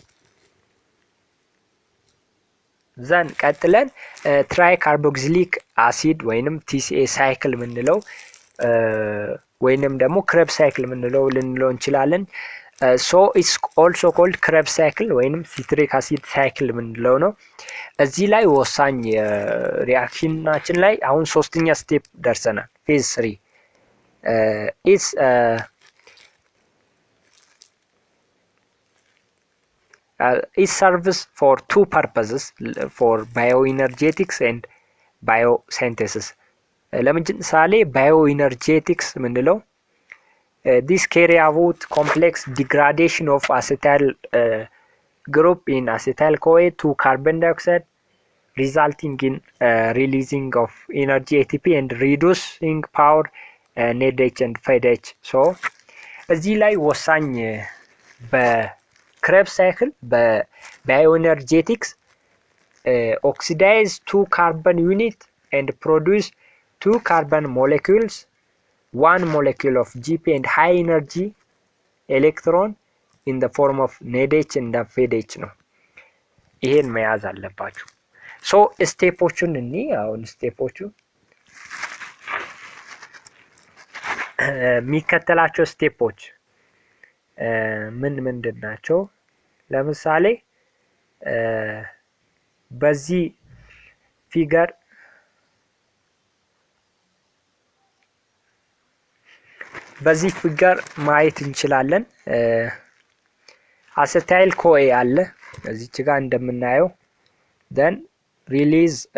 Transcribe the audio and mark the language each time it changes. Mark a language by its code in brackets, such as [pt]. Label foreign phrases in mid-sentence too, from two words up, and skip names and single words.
[am] ዘን ቀጥለን [en] tricarboxylic acid [am] ወይንም TCA ሳይክል ምንለው ወይንም ደግሞ [en] Krebs cycle [am] ምንለው ልንለው እንችላለን [en] so it's also called Krebs cycle [am] ወይንም [en] citric acid cycle [am] ምንለው ነው እዚህ ላይ ወሳኝ ሪአክሽናችን ላይ አሁን ሶስተኛ ስቴፕ ደርሰናል ፌዝ [en] 3 it serves for two purposes for bioenergetics and biosynthesis [am] ለምሳሌ bioenergetics ምንለው [en] this carry out complex degradation of acetyl group in acetyl CoA to carbon dioxide resulting in releasing of energy ATP and reducing power NADH and FADH [am] so እዚህ ላይ ወሳኝ በክሬብ ሳይክል በባዮኤነርጄቲክስ [en] oxidize 2 carbon unit and produce 2 carbon molecules, 1 molecule of Gp and high energy electron in the form of NADH and FADH [am] ነው። ይሄን መያዝ አለባችሁ። ሶ ስቴፖቹን አሁን ስቴፖቹ የሚከተላቸው ስቴፖች ምንድን ናቸው? ለምሳሌ በዚህ ፊገር ማየት እንችላለን። አሴታይል ኮኤ አለ እዚች ጋር እንደምናየው [en] then release